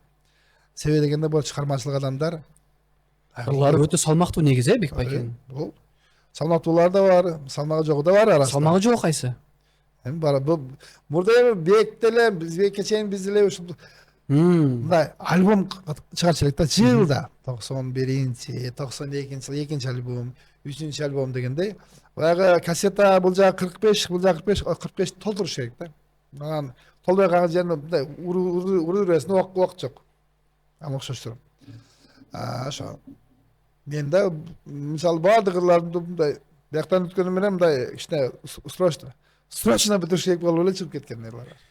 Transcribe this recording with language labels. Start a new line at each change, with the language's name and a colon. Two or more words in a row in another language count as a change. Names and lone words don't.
Kyrgyz: Себеби дегенде бул чыгармачылык адамдар Ырлары өтө салмактуу негизи, Бек байкенин. Бул салмактуулар да бар, салмагы жогу да бар арасында. Салмагы жок кайсы? Эми бар. Мурда Бек деле Бекке чейин биз деле ушул мындай альбом чыгарчу элек да, жылда 91-чи, 92-чи, 2-чи альбом, 3-чү альбом дегендей. Баягы кассета бул жагы 45, бул жагы 45 толтуруш керек да. Анан толбой калган жерине мындай уруу бересиң, убакыт жок. Ам окшоштур. Ошо. Мен да мисалы баардык ырларды мындай бияктан өткөнүм менен мындай кичине срочно бүтүрүш керек болуп эле чыгып кеткен ырлар.